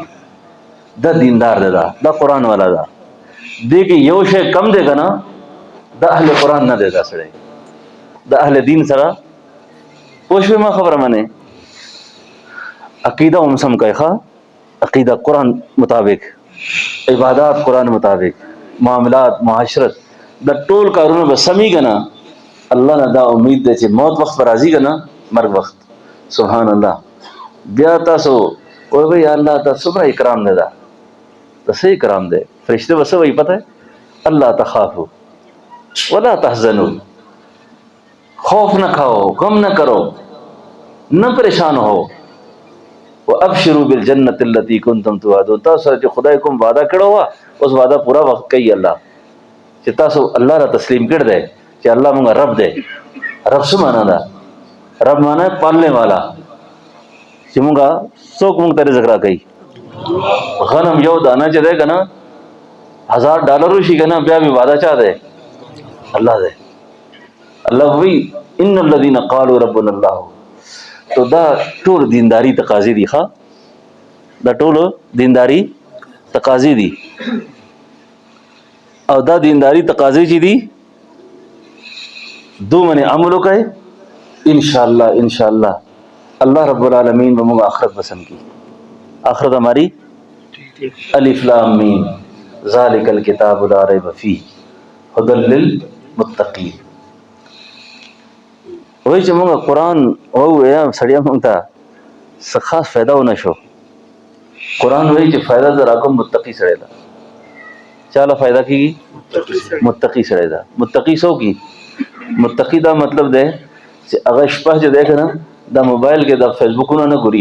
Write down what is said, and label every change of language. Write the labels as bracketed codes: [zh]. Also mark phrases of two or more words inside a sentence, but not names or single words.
[ps] دا دیندار دی. دا قرآن والا ده. دې کې یو شی کم دی که نه، دا اهل قرآن نه دی. دا سړی د اهل دین سره پوه شوې ما خبره منې. عقیده هم سم کوي. ښه عقیده قرآن مطابق، عبادات قرآن مطابق، معاملات، معاشرت، دا ټول کارونه به سمي که نه. الله نه دا امید دی چې موت وخت به راځي که نه، مرګ وخت، سبحان الله، بیا تاسو وایئ یا الله دا څومره اکرام دی. دا څه اکرام دی؟ فرشتے به څه وایي پته ہے؟ [ar] اللہ تخافوا ولا تحزنوا، [ur] خوف نہ کھاؤ، غم نہ کرو، نہ پریشان ہو. [ar] وابشروا بالجنة التي كنتم توعدون، [ps] تاسو سره چې خدای کوم وعده کړو وا اوس وعده پورا وخت کوي الله، چې تاسو الله را تسلیم کړ دی چې الله مونږ رب دی. رب څه معنا ده؟ رب [ur] معنا ہے پالنے والا، [ps] چې مونږه څوک مونږ ته رزق راکوي. غنم یو دانه چې دی که نه $1000 شي که نه بیا مې وعده چا دی؟ الله دی. الله وی [ar] ان الذين قالوا ربنا الله. [ps] تو دا ټول دینداری تقاضې دي. ښه دا ټول دینداری تقاضې دي. او دا دینداری تقاضې چې دي دو منې عمل وکړئ [ar] انشاءاللہ اللہ رب العالمین [ps] به موږ آخرت پسند کی. [ur] آخرت ہماری [ar] الف لام میم ذالک الکتاب لا ریب فیہ ھدی للمتقین. [ps] وایي چې موږ قرآن ووایه سړیا موږ ته څه خاص فایده ونه شو. قرآن وایي چې فایده در راکوم متقی سړی ده. چاله فایده کېږي؟ متقی سړی ده. متقی څوک وي؟ متقی دا مطلب دی چې هغه شپه چې دی که نه دا موبایل کې د فیسبوکونه نه ګوري.